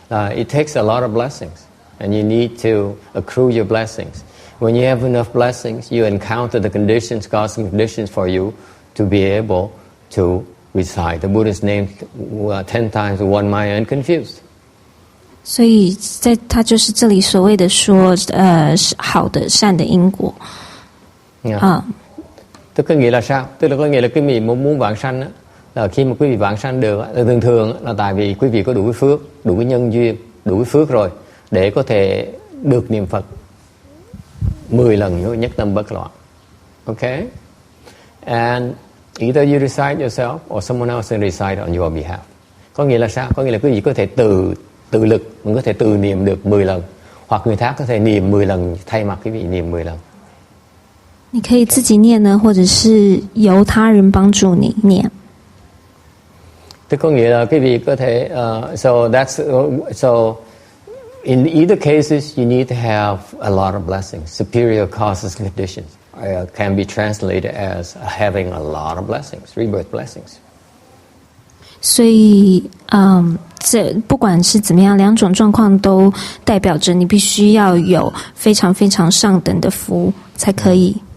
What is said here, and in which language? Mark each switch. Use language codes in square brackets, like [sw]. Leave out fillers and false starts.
[en] It takes a lot of blessings, and you need to accrue your blessings. When you have enough blessings, you encounter the conditions, causes and conditions for you to be able to recite the Buddha's name 10 times with one mind unconfused. [zh] 所以它就是这里所谓的说好的善的因果。 [vi] Tức có nghĩa là sao? Tức là có nghĩa là quý vị muốn vãng sanh á, là khi mà quý vị vãng sanh được thường là tại vì quý vị có đủ cái phước, đủ cái nhân duyên, đủ cái phước rồi để có thể được niệm Phật 10 lần nhất tâm bất loạn. Okay? [en] And either you recite yourself or someone else can recite on your behalf. [vi] Có nghĩa là sao? Có nghĩa là quý vị có thể tự tự lực, mình có thể tự niệm được 10 lần, hoặc người khác có thể niệm 10 lần thay mặt quý vị niệm 10 lần. [zh] 你可以自己念呢，或者是由他人帮助你念。 [vi] Tức có nghĩa là quý vị có thể [en] so in either cases you need to have a lot of blessings. Superior causes and conditions can be translated as having a lot of blessings, rebirth blessings. [zh] 所以，这不管是怎么样，两种状况都代表着你必须要有非常非常上等的福才可以。